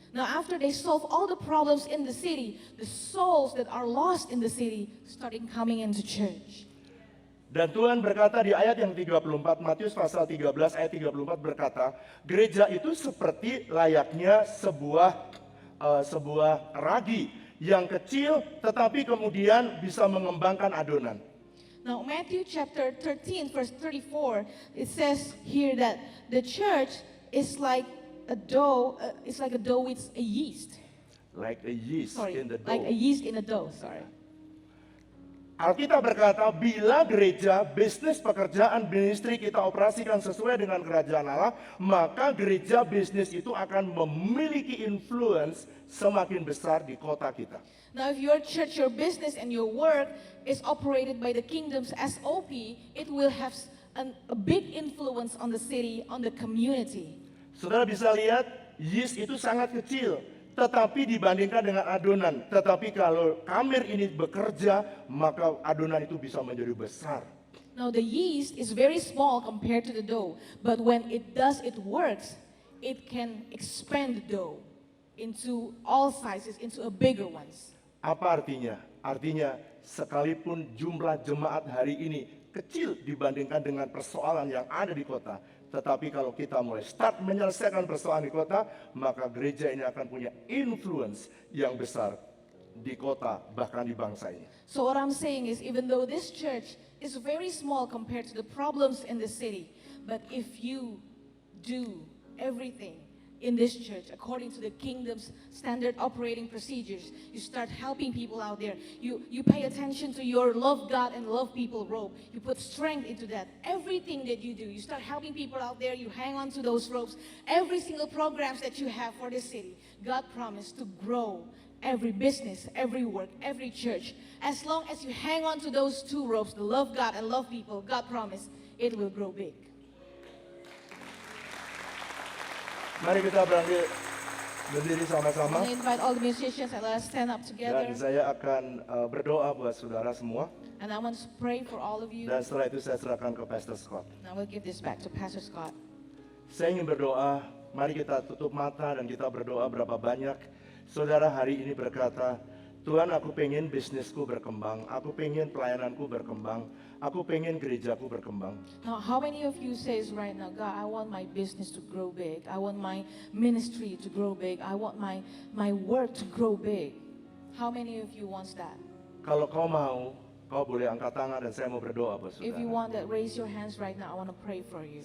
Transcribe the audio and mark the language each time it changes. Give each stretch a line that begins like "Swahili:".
English: Now after they solve all the problems in the city, the souls that are lost in the city starting coming into church.
Indonesian: Dan Tuhan berkata di ayat yang 34, Matius pasal 13 ayat 34 berkata, gereja itu seperti layaknya sebuah ragi yang kecil tetapi kemudian bisa mengembangkan adonan.
English: Now, Matthew chapter 13, verse 34, it says here that the church is like a dough, it's like a dough with a yeast. Like a yeast Sorry, in the dough. like a yeast in a dough, sorry.
Indonesian: Alkitab berkata, bila gereja, bisnis, pekerjaan, ministry kita operasikan sesuai dengan kerajaan Allah, maka gereja bisnis itu akan memiliki influence semakin besar di kota kita.
English: Now, if your church, your business, and your work is operated by the kingdom's SOP, it will have a big influence on the city, on the community.
Indonesian: Saudara bisa lihat, yeast itu sangat kecil, tetapi dibandingkan dengan adonan. Tetapi kalau kamir ini bekerja, maka adonan itu bisa menjadi besar.
English: Now, the yeast is very small compared to the dough, but when it does its works, it can expand the dough into all sizes, into a bigger ones.
Indonesian: Apa artinya? Artinya sekalipun jumlah jemaat hari ini kecil dibandingkan dengan persoalan yang ada di kota, tetapi kalau kita mulai start menyelesaikan persoalan di kota, maka gereja ini akan punya influence yang besar di kota, bahkan di bangsa ini.
English: So what I'm saying is, even though this church is very small compared to the problems in the city, but if you do everything in this church according to the kingdom's standard operating procedures, you start helping people out there, you pay attention to your love God and love people rope, you put strength into that. Everything that you do, you start helping people out there, you hang on to those ropes. Every single programs that you have for the city, God promised to grow every business, every work, every church. As long as you hang on to those two ropes, the love God and love people, God promised it will grow big.
Indonesian: Mari kita berdiri sama-sama.
English: I invite all the musicians and let us stand up
Indonesian: Dan
English: together.
Indonesian: saya akan berdoa buat saudara semua.
English: And I want to pray for all of you.
Indonesian: Dan setelah itu saya serahkan ke Pastor Scott.
English: And I will give this back to Pastor Scott.
Indonesian: Saya ingin berdoa, mari kita tutup mata dan kita berdoa berapa banyak saudara hari ini berkata, Tuhan, aku pengen bisnisku berkembang, aku pengen pelayananku berkembang, aku pengen gerejaku berkembang.
English: Now, how many of you says right now, God, I want my business to grow big. I want my ministry to grow big. I want my work to grow big. How many of you wants that?
Indonesian: Kalau kau mau, kau boleh angkat tangan dan saya mau berdoa buat
English: If you
Indonesian: saudara.
English: want that, raise your hands right now. I want to pray for you.